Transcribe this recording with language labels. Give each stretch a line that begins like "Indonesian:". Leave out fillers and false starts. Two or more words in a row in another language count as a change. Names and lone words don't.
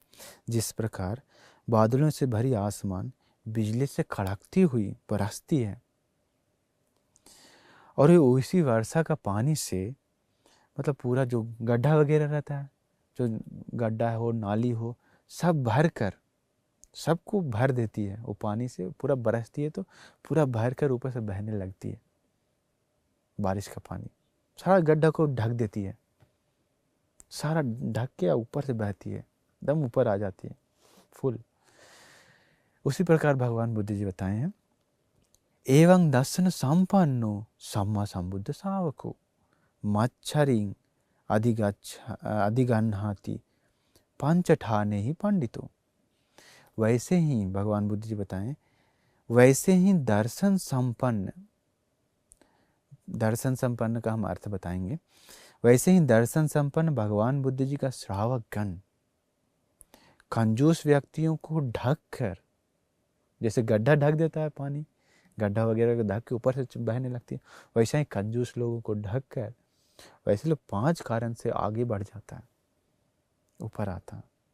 Hindi: जिस प्रकार बादलों से भरी आसमान बिजली से कड़कती हुई बरसती है और उसी वर्षा का पानी से, मतलब पूरा जो गड्ढा वगैरह रहता है, जो गड्ढा हो नाली हो, सब भर कर सबको भर देती है, वो पानी से पूरा बरसती है तो पूरा भर कर ऊपर से बहने लगती है। बारिश का पानी सारा गड्ढा को ढक देती है, सारा ढक के ऊपर से बहती है, एकदम ऊपर आ जाती है फुल। उसी प्रकार भगवान बुद्ध जी बताए हैं,
Pali: एवं दर्शन संपन्नो सम्मा संबुद्ध सावको मच्छरिंग अधिगन्हाति पंचठाने ही पंडितो।
Hindi: वैसे ही भगवान बुद्ध जी बताएं, वैसे ही दर्शन संपन्न का हम अर्थ बताएंगे। वैसे ही दर्शन संपन्न भगवान बुद्ध जी का श्रावक गण कंजूस व्यक्तियों को ढक कर, जैसे गड्ढा ढक देता है पानी, गड्ढा वगैरह को ढक के ऊपर से बहने लगती है, वैसे ही कंजूस लोगों को ढक कर वैसे लोग 5 कारण से आगे बढ़ जाता है, ऊपर आता है।